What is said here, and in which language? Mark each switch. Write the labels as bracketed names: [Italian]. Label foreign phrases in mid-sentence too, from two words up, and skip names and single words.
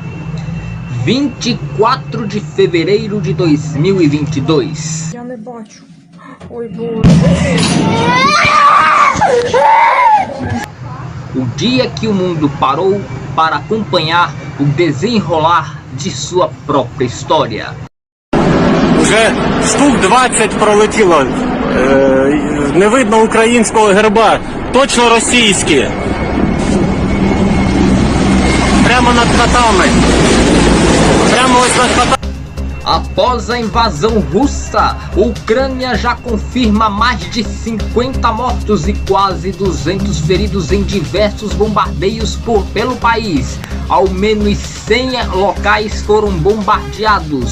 [Portuguese] 24 de fevereiro de 2022. O dia que o mundo parou para acompanhar o desenrolar de sua própria história. [Ukrainian] Уже штук 20 пролетіло. Не видно українського герба. Точно російські. Прямо над хатами. Прямо ось над хатами. [Portuguese] Após a invasão russa, a Ucrânia já confirma mais de 50 mortos e quase 200 feridos em diversos bombardeios pelo país. Ao menos 100 locais foram bombardeados.